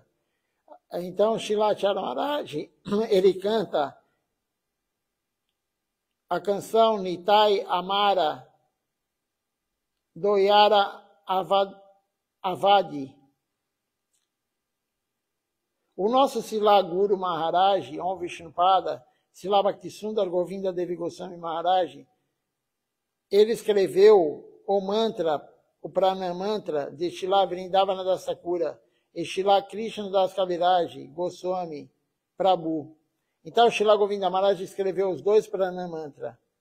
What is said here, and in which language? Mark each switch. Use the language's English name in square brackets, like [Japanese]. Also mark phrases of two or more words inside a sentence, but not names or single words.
[Portuguese] Então, Srila Acharya Maharaj, ele canta a canção Nitai Amara Doyara Avadi. O nosso Srila Guru Maharaj, Om Vishnupada, Srila Bhaktisundar Govinda Devi Goswami Maharaj, ele escreveu o mantra, o Pranam Mantra de Srila Vrindavana Das Thakura e Srila Krishna Das Kaviraj Goswami Prabhu. Então, Srila Govinda Maharaj escreveu os 2 Pranam Mantra.